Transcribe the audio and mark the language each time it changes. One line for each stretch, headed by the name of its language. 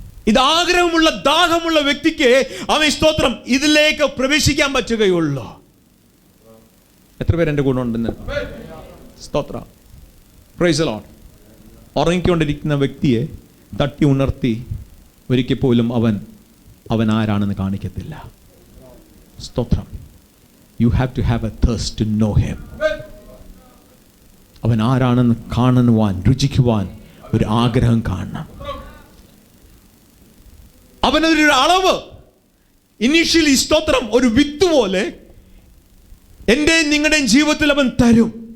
Malayalam: ഇത് ആഗ്രഹമുള്ള ദാഹമുള്ള വ്യക്തിക്ക് സ്തോത്രം ഇതിലേക്ക് പ്രവേശിക്കാൻ പറ്റുകയുള്ളൂ. എത്ര പേര് എൻ്റെ കൂടെ ഉണ്ടെന്ന്? സ്തോത്രം.
English: Praise the lord.
Malayalam: ഉറങ്ങിക്കൊണ്ടിരിക്കുന്ന വ്യക്തിയെ തട്ടി ഉണർത്തി ഒരിക്കൽ പോലും അവൻ ആരാണെന്ന് കാണിക്കത്തില്ല. സ്തോത്രം.
English: You have to have a thirst to know him.
Malayalam: അവൻ ആരാണെന്ന് കാണുവാൻ രുചിക്കുവാൻ ഒരു ആഗ്രഹം കാണണം. അവനൊരു അളവ് ഇനീഷ്യലി സ്തോത്രം ഒരു വിത്ത് പോലെ എൻ്റെയും നിങ്ങളുടെയും ജീവിതത്തിൽ അവൻ തരും.